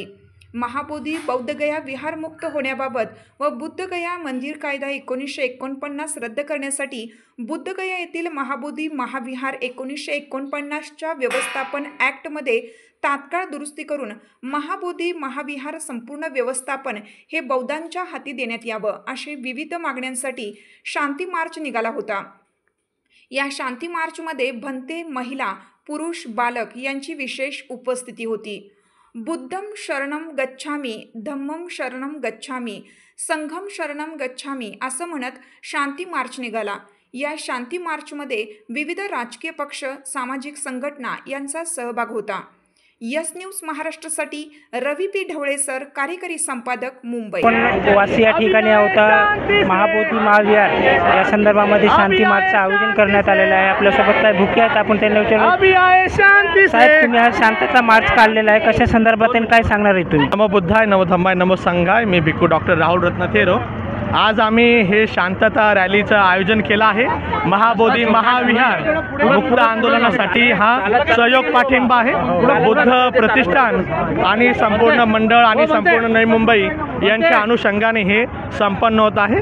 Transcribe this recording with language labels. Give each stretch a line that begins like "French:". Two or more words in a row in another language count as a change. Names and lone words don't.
Marathi: महाबोधी बौद्धगया विहार मुक्त होण्याबाबत व बुद्धगया मंदिर कायदा 1949 रद्द करण्यासाठी बुद्धगया येथील महाबोधी महाविहार 1949च्या व्यवस्थापन ॲक्टमध्ये तात्काळ दुरुस्ती करून महाबोधी महाविहार संपूर्ण व्यवस्थापन हे बौद्धांच्या हाती देण्यात यावं असे विविध मागण्यांसाठी शांती मार्च निघाला होता। या शांती मार्चमध्ये भंते, महिला, पुरुष, बालक यांची विशेष उपस्थिती होती।
Pali: बुद्धं शरणं गच्छामी, धम्मं शरणं गच्छामी, संघं शरणं गच्छामी
Marathi: असं म्हणत शांती मार्च निघाला। या शांती मार्चमध्ये विविध राजकीय पक्ष, सामाजिक संघटना यांचा सहभाग होता। यस न्यूज महाराष्ट्रासाठी रवी पी ढवळे सर, कार्यकारी संपादक, मुंबई। वाशी या ठिकाणी होता महाबोधी महाविहार या संदर्भामध्ये शांती मार्चचं आयोजन करण्यात आलेलं आहे। आपल्यासोबत काय भुके आहेत, आपण त्यांना विचारू। साहेब, तुम्ही हा शांतता मार्च काढलेला आहे, कशा संदर्भात आणि काय सांगणार आहे तुम्ही?
Pali: नमो बुद्धाय, नमो धम्माय, नमो संघाय।
Marathi: मी भिक्खू डॉक्टर राहुल रत्नथेरो। आज आम्ही हे शांतता रॅलीचं आयोजन केलं आहे। महाबोधी महाविहार मुक्त आंदोलनासाठी हा सहयोग पाठिंबा आहे। बुद्ध प्रतिष्ठान आणि संपूर्ण मंडळ आणि संपूर्ण नवी मुंबई यांच्या अनुषंगाने हे संपन्न होत आहे।